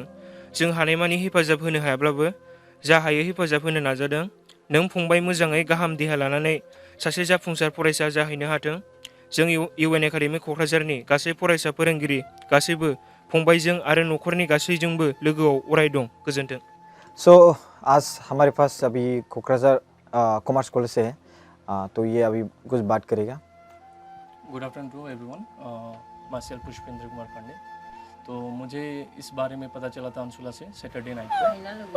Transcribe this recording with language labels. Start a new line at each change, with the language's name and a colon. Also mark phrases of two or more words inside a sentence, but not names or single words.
Bodo: जों हानायमानि हेफाजाब होनो हायाब्लाबो जा हायो हेफाजाब होनो नाजादों। नों फंबाय मोजाङै गाहाम देहा लानानै सासे जाफुंसार फरायसा जाहैनो हाथों। जों इउएन एकाडेमि क'क्राझारनि गासै फरायसा फोरोंगिरि गासैबो फंबायजों आरो न'खरनि गासैजोंबो लोगोआव अराय दं। गोजोन्थों।
Hindi: सो आज हमारे पास अभी कोकराझार कॉमर्स कॉलेज है, तो ये अभी कुछ बात करेगा।
English: Good afternoon to everyone. myself
Hindi: पुष्पेंद्र कुमार पांडे। तो मुझे इस बारे में पता चला था अंशुला से
English: Saturday night
Hindi: को।